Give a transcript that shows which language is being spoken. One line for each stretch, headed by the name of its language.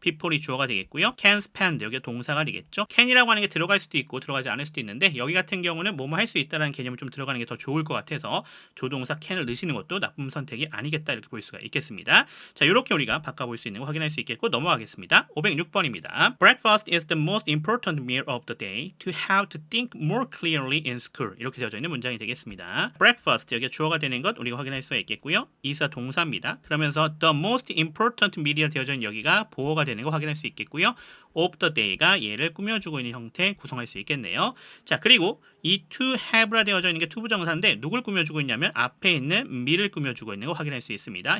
Korean: people이 주어가 되겠고요. can spend, 여기가 동사가 되겠죠? can이라고 하는 게 들어갈 수도 있고 들어가지 않을 수도 있는데 여기 같은 경우는 뭐뭐 할 수 있다라는 개념을 좀 들어가는 게 더 좋을 것 같아서 조동사 can을 넣으시는 것도 나쁜 선택이 아니겠다 이렇게 볼 수가 있겠습니다. 자, 이렇게 우리가 바꿔볼 수 있는 거 확인할 수 있겠고 넘어가겠습니다. 506번입니다.
English: Breakfast is the most important meal of the day. To have to think more clearly in school.
Korean: 이렇게 되어져 있는 문장이 되겠습니다. Breakfast, 여기가 주어가 되는 것 우리가 확인할 수가 있겠고요. is가 동사입니다. 그러면서 the most important meal이 되어져 있는 여기가 보어가 되는 거 확인할 수 있겠고요. of the day가 얘를 꾸며주고 있는 형태 구성할 수 있겠네요. 자, 그리고 이 to have라 되어져 있는 게 투부정사인데 누굴 꾸며주고 있냐면 앞에 있는 me를 꾸며주고 있는 거 확인할 수 있습니다.